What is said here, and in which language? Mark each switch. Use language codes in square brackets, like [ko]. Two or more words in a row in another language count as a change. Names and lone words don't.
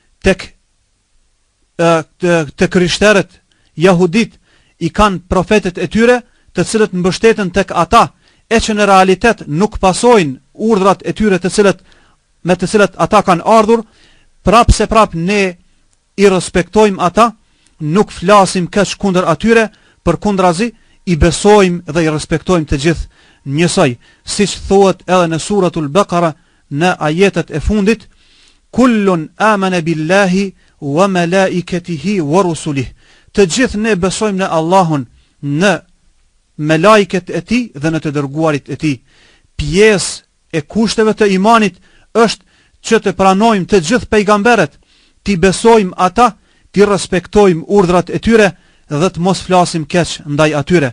[sq] Tek krishterët, jahudit i kanë profetet e tyre, të cilët mbështeten tek ata, e që në realitet nuk pasojnë urdhrat e tyre me të cilët ata kanë ardhur. Prap ne i respektojmë ata, nuk flasim keq kundër atyre, përkundrazi i besojmë dhe i respektojmë të gjithë njësoj, siç thuhet edhe në suratul Baqara në ajetet e fundit: [ar] كل آمن بالله وملائكته ورسله. [sq] Të gjithë ne besojmë në Allahun, në melajket e tij dhe në të dërguarit e tij. Pjesë e kushteve të imanit është që të pranojmë të gjithë pejgamberet, t'i besojmë ata, t'i respektojmë urdhrat e tyre dhe të mos flasim keq ndaj atyre.